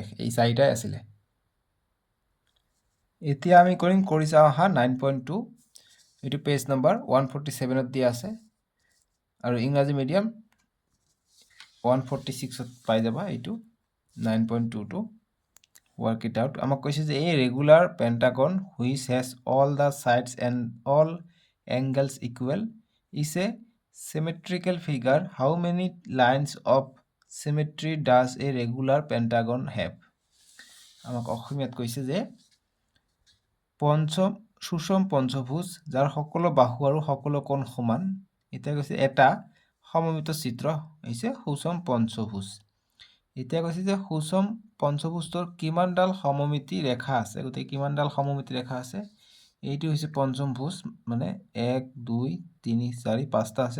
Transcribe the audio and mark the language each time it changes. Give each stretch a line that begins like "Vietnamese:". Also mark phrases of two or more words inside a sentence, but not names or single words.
Assamese: এই 4টাই আছিলে। এতিয়া আমি কৰিম কৰি চাওঁ আহা 9.2, এইটো
English: page number
Assamese: 147ত দিয়া আছে, আৰু
English: English medium
Assamese: 146ত পাই যাবা। এইটো 9.2টো
English: work it out.
Assamese: আমাক কৈছে যে
English: a regular pentagon which has all the sides and all angles equal is a symmetrical figure. How many lines of symmetry does a regular pentagon have?
Assamese: আমাক অসমীয়াত কৈছে যে সুষম পঞ্চভুজ যাৰ সকলো বাহু আৰু সকলো কোণ সমান, এতিয়া কৈছে এটা সমমিত চিত্ৰ হৈছে সুষম পঞ্চভুজ। এতিয়া কৈছে যে সুষম পঞ্চভুজটোৰ কিমানডাল সমমিতি ৰেখা আছে, গতিকে কিমানডাল সমমিতি ৰেখা আছে, এইটো হৈছে পঞ্চম ভুজ, মানে 1 2 3 4 5টা আছে।